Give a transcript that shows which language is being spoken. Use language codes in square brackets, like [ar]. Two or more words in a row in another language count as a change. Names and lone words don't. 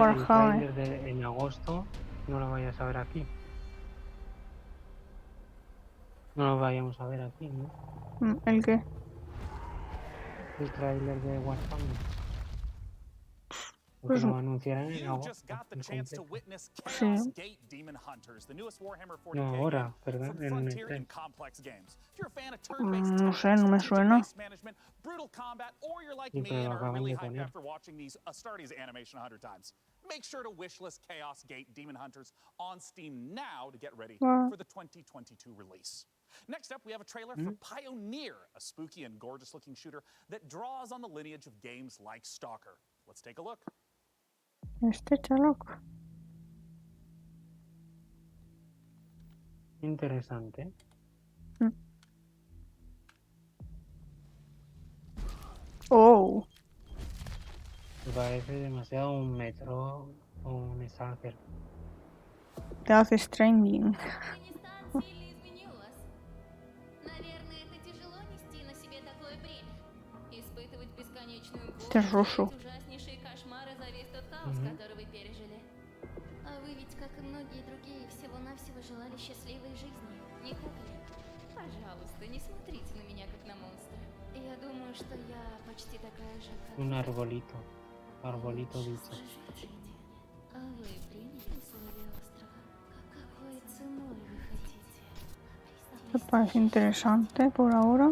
[es] Warhammer. trailer de en agosto no lo vayas a ver aquí. No lo vayamos a ver aquí, ¿no? ¿El qué? El trailer de Warhammer. Porque lo anunciarán en [en] You [es] agosto. [en] just got the [es] en [en] chance to [es] completo. [en] witness [es] Sí. [en] Chaos Gate Demon Hunters, the newest Warhammer 40K [es] No, ahora, [en] game [es] ¿verdad? [en] from [es] En [en] Frontier [es] el [en] and Complex Games. If you're a fan of turn-based [es] No sé, [en] tactics, [es] no me suena. [en] strategy-based management, brutal combat, or you're like [es] Sí, me pero [en] and [es] lo [en] are [es] acaban [en] really [es] de [en] hyped [es] poner. [en] after watching these Astartes animation 100 times, make sure to wishlist Chaos Gate Demon Hunters on Steam now to get ready Wow. for the 2022 release. Next up, we have a trailer for Pioneer, a spooky and gorgeous-looking shooter that draws on the lineage of games like Stalker. Let's take a look. [es] Este chaloco. Interesante. Oh, Me parece demasiado un metro o un Stalker. Death Stranding. [ru] Сильно изменилась. Наверное, это тяжело нести на себе такое бремя. Испытывать бесконечную боль, [es] Este es ruso. [ru] ужаснейшие кошмары за весь тот хаос, который вы пережили. А вы ведь, как и многие другие, всего-навсего желали счастливой жизни, не так ли? Пожалуйста, не смотрите на меня как на монстра. Я думаю, что я почти такая же, как [es] Un arbolito. Arbolito dicho. [ru] Скажите, а вы приняли условия острова? Какой ценой вы хотите? [es] Me parece interesante por ahora.